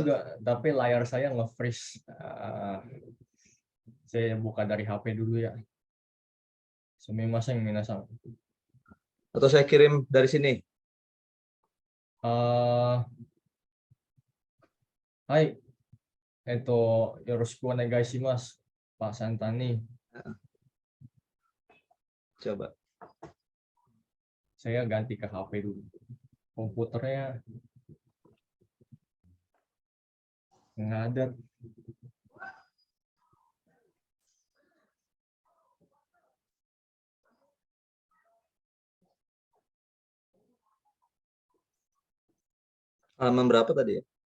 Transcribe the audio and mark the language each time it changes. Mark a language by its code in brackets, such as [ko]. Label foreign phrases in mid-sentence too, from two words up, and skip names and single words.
[id] juga, tapi layar saya nge-freeze. Saya buka dari HP dulu ya. [ja] すみません皆さん. [id] Atau saya kirim dari sini? [ja] Hai, よろしくお願いします, [id] Pak Santani. Coba. Saya ganti ke HP dulu. Komputernya nggak ada. Halaman berapa tadi ya?